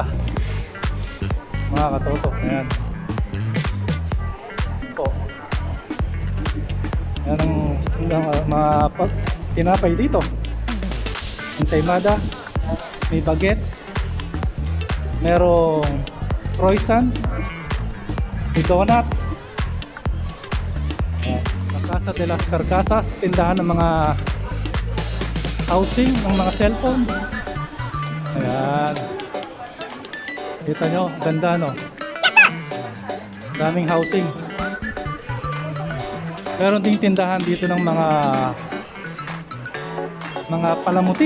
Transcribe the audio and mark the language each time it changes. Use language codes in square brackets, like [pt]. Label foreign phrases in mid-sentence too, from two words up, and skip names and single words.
[tl] Mga katoto. Ayan. Po. Ayan ang mga tinapay dito. Ensaymada. May bagets. Merong croissant. May donut. La Casa de las Carcasas. Tindahan ng mga housing, ng mga cellphone. Ayan. Kita nyo, ganda no. Daming housing. Meron ding tindahan dito ng mga palamuti.